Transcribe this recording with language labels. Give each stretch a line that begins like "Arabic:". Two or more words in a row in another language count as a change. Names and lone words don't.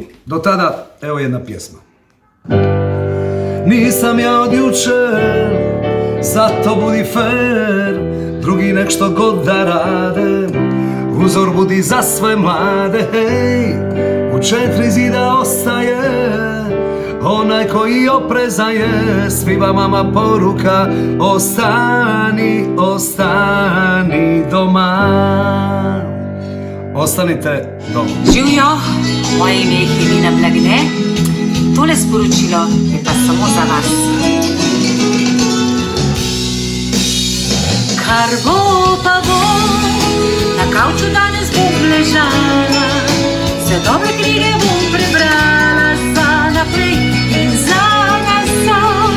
Croatian: Do tada, evo jedna pjesma. Nisam ja od jučer, zato budi fair, drugi nek što god da rade, uzor budi za sve mlade, hej, u 4 zida ostaje onaj koji oprezaje, svima mama poruka, ostani doma. Ostanite doma.
Slovenian: Živjo, moje ime je Helena Blagne, tole sporočilo je pa samo za vas. Kar bo pa bo, na kavču danes bom ležala, vse dobre knjige bom prebrala, za naprej in za nazaj.